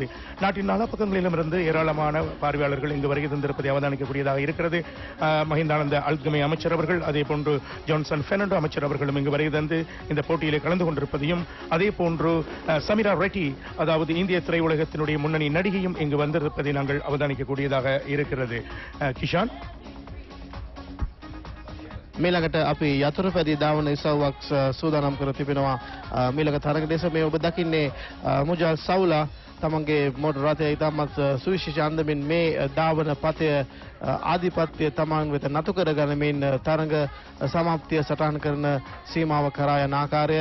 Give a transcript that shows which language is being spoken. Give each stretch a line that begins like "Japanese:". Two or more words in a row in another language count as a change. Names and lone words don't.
Tamil: நாட்டின் நாலா பக்கங்களிலும் இருந்து ஏராளமான பார்வையாளர்கள் இங்கு வருகை தந்திருப்பதை அவதானிக்கக்கூடியதாக இருக்கிறது. மஹிந்தானந்த அல்கமை அமைச்சர் அவர்கள், அதே போன்று ஜான்சன் பெர்னாண்டோ அமைச்சர் அவர்களும் இங்கு வருகை தந்து இந்த போட்டியிலே கலந்து கொண்டிருப்பதையும், அதே போன்று சமீரா ரெட்டி, அதாவது இந்திய திரையுலகத்தினுடைய முன்னணி நடிகையும் இங்கு வந்திருப்பதை நாங்கள் அவதானிக்கக்கூடியதாக இருக்கிறது. கிஷான்,
Sinhala: මීළඟට අපි යතුරුපැදි ධාවන ඉසව්වක් සූදානම් කර තිබෙනවා. මීළඟ තරග දෙස මේ ඔබ දකින්නේ මුජල් සවුලා තමන්ගේ මොටර් රථය ඉතාමත් සුවිශේෂ අන්දමින් මේ ධාවන පතය ආධිපත්‍ය තමන් වෙත නතු කර ගනිමින් තරග සමාප්තිය සටහන් කරන සීමාව කරා යන ආකාරය.